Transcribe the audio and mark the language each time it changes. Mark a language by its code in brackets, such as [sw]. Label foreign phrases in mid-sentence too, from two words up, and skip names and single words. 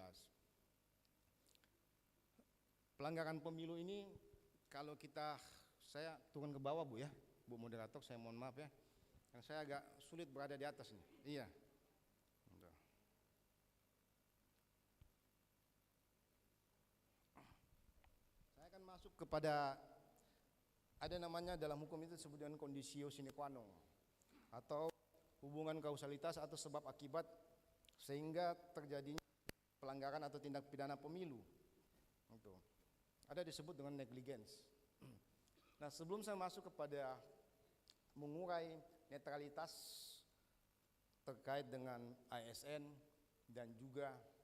[id] Pelanggaran pemilu ini kalau saya turun ke bawah Bu ya, Bu moderator, saya mohon maaf ya, karena saya agak sulit berada di atas nih. Iya. Saya akan masuk kepada, ada namanya dalam hukum itu disebut dengan [la] conditio sine qua non, [id] atau hubungan kausalitas atau sebab akibat sehingga terjadinya pelanggaran atau tindak pidana pemilu. Itu ada disebut dengan negligence. Nah, sebelum saya masuk kepada mengurai netralitas terkait dengan ASN dan juga